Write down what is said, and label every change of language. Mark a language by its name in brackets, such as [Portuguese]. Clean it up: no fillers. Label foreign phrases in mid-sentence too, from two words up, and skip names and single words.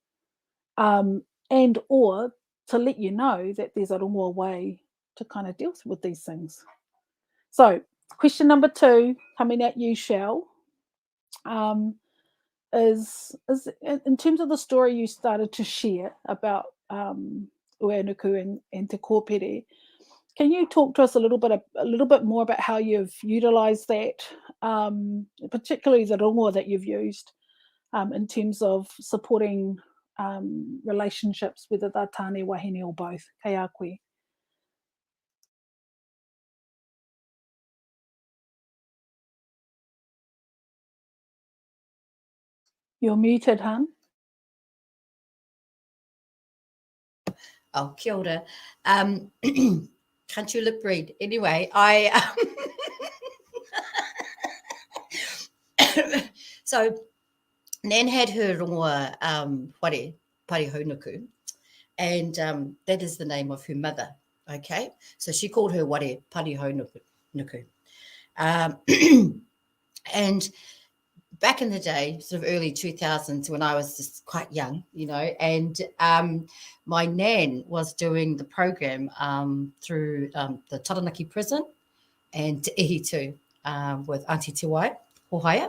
[English] And or to let you know that there's a rongoā way to kind of deal with these things. So question number 2, coming at you, Shell, is in terms of the story you started to share about uenuku and te kōpere. Can you talk to us a little bit more about how you've utilised that, particularly the rongoā that you've used, in terms of supporting relationships, whether they're [Māori] tāne, wahine [English] or both? [Māori] Kei a koe. [English] You're muted, hun. [Māori] Oh, kia ora. [English] Can't you lip read? Anyway, so Nan had her [Māori] rongoā whare, [English] Parihaunuku, and that is the name of her mother. Okay, so she called her whare Parihaunuku. And back in the day, sort of early 2000s, when I was just quite young, you know, and my nan was doing the program through the Taranaki Prison and Te Ihi too, with Auntie Te Wai, Hohaia.